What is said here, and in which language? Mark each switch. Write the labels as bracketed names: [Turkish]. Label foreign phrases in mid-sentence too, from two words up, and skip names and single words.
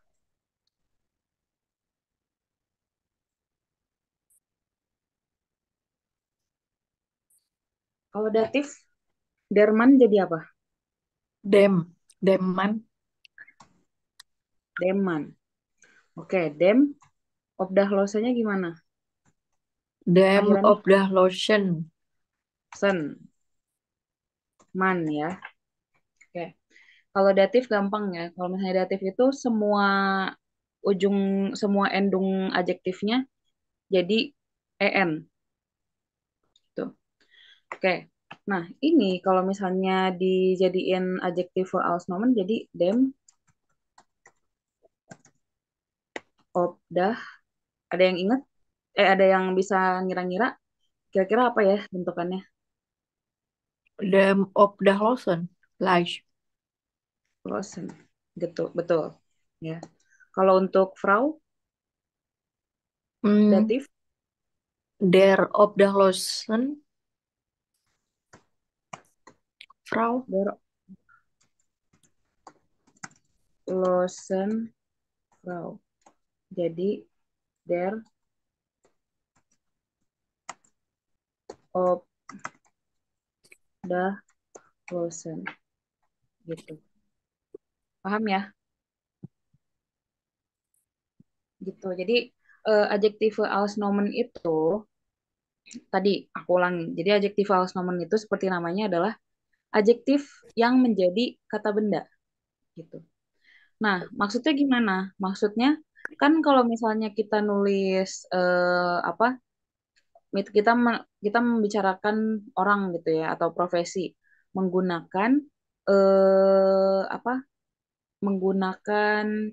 [Indonesian] Kalau datif, Derman jadi apa? [German] Dem. Deman. Deman. Oke, dem. [Indonesian] Obdahlosanya gimana? [German] Dem [Indonesian] Akhirannya [German] Obdachlosen. sen. Man ya. [Indonesian] Oke. Kalau datif gampang ya. Kalau misalnya datif itu ujung, semua endung adjektifnya jadi en. Tuh. Oke. Nah, ini kalau misalnya dijadiin [German] adjektive als nomen [Indonesian] jadi [German] dem, obdah. [Indonesian] Ada yang inget? Ada yang bisa ngira-ngira kira-kira apa ya bentukannya? [German] Dem Obdachlosen. Leicht. Losen. [Indonesian] Gitu, betul. Ya. Kalau untuk Frau, Hmm. datif, [German] Der Obdachlosen. Frau. der Losen Frau. [Indonesian] Jadi [German] der Obdachlosen [Indonesian] gitu. Paham ya? Gitu. Jadi [German] adjektive als nomen [Indonesian] itu tadi aku ulangi. Jadi [German] adjektive als nomen [Indonesian] itu seperti namanya adalah adjektif yang menjadi kata benda gitu. Nah, maksudnya gimana? Maksudnya kan kalau misalnya kita nulis apa kita membicarakan orang gitu ya atau profesi menggunakan apa menggunakan